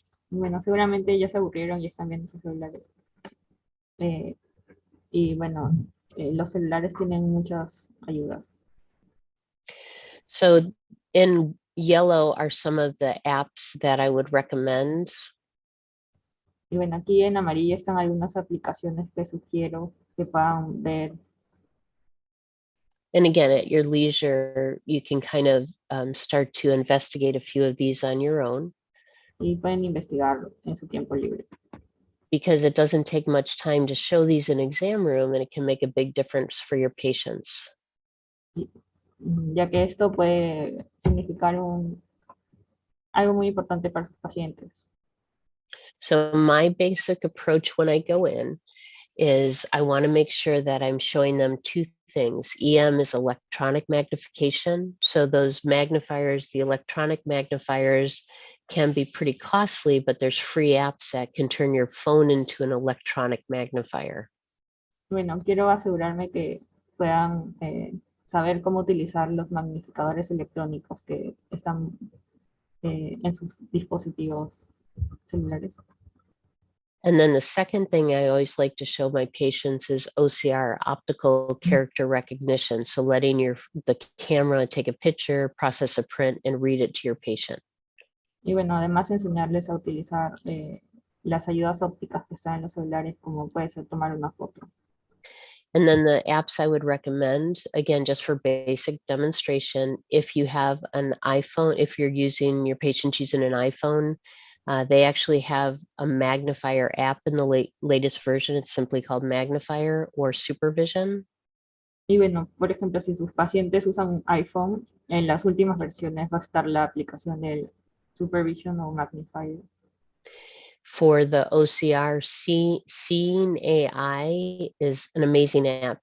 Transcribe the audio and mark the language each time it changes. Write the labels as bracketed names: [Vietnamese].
[Spanish] Bueno, seguramente ya se aburrieron y están viendo sus celulares. Y bueno, los celulares tienen muchas ayudas. [English] So in yellow are some of the apps that I would recommend. [Spanish] Y bueno, aquí en amarillo están algunas aplicaciones que sugiero que puedan ver. [English] And again, at your leisure, you can kind of start to investigate a few of these on your own. [Spanish] Y pueden investigar en su tiempo libre. [English] Because it doesn't take much time to show these in exam room and it can make a big difference for your patients. [Spanish] Ya que esto puede significar algo muy importante para sus pacientes. [English] So my basic approach when I go in is I want to make sure that I'm showing them two things. EM is electronic magnification. So those magnifiers, the electronic magnifiers can be pretty costly, but there's free apps that can turn your phone into an electronic magnifier. [Spanish] Bueno, quiero asegurarme que puedan saber cómo utilizar los magnificadores electrónicos que están en sus dispositivos celulares. [English] And then the second thing I always like to show my patients is OCR, optical character recognition. So letting the camera take a picture, process a print, and read it to your patient. [Spanish] Y bueno, además enseñarles a utilizar las ayudas ópticas que están en los celulares, como puede ser tomar una foto. [English] And then the apps I would recommend, again, just for basic demonstration, if you have an iPhone, if your patient's using an iPhone, they actually have a magnifier app in the latest version. It's simply called Magnifier or Supervision. [Spanish] Y bueno, por ejemplo, si sus pacientes usan un iPhone, en las últimas versiones va a estar la aplicación del Supervision o Magnifier. [English] For the OCR, Seeing AI is an amazing app.